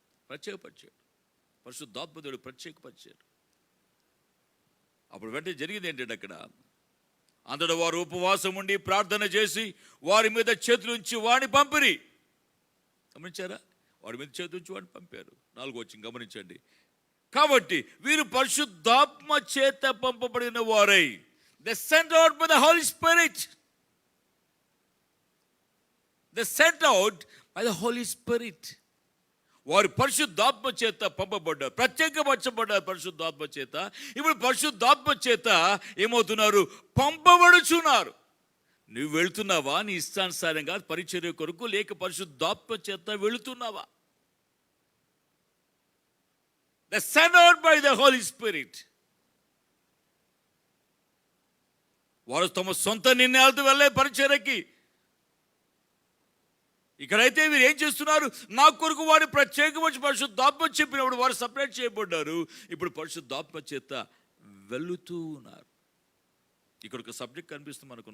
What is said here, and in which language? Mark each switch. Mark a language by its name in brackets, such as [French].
[Telugu] ప్రత్యేకపరిచాడు పరిశుద్ధాత్మ దేవుడు, ప్రత్యేకపరిచాడు. అప్పుడు వెంటనే జరిగింది ఏంటంటే, అక్కడ అంతటా వారు ఉపవాసం ఉండి ప్రార్థన చేసి వారి మీద చేతులు ఉంచి వాడిని పంపిరి. గమనించారా? వాడి మీద చేతులు ఉంచి వాడిని పంపారు. 4వ వచనం గమనించండి. కాబట్టి వీరు పరిశుద్ధాత్మ చేత పంపబడిన వారై, [English] they sent out by the Holy Spirit. They sent out by the Holy Spirit. [Telugu] వారు పరిశుద్ధాత్మ చేత పంపబడ్డారు, ప్రత్యేకపరచబడ్డారు పరిశుద్ధాత్మ చేత. ఇప్పుడు పరిశుద్ధాత్మ చేత ఏమవుతున్నారు? పంపబడుచున్నారు. నువ్వు వెళుతున్నావా నీ ఇష్టానుసారంగా పరిచర్య కొరకు, లేక పరిశుద్ధాత్మ చేత వెళుతున్నావా? [English] They sent out by the Holy Spirit. [Telugu] వారు తమ సొంత నిర్ణయాలతో వెళ్ళే పరిచర్యకి. ఇక్కడైతే వీరు ఏం చేస్తున్నారు? నా కొరకు వారిని ప్రత్యేకపరిచి పరిశుద్ధాత్మ చెప్పినప్పుడు వారు సపరేట్ చేయబడ్డారు. ఇప్పుడు పరిశుద్ధాత్మ చేత వెళుతూ ఉన్నారు. ఇక్కడ ఒక సబ్జెక్ట్ కనిపిస్తుంది మనకు.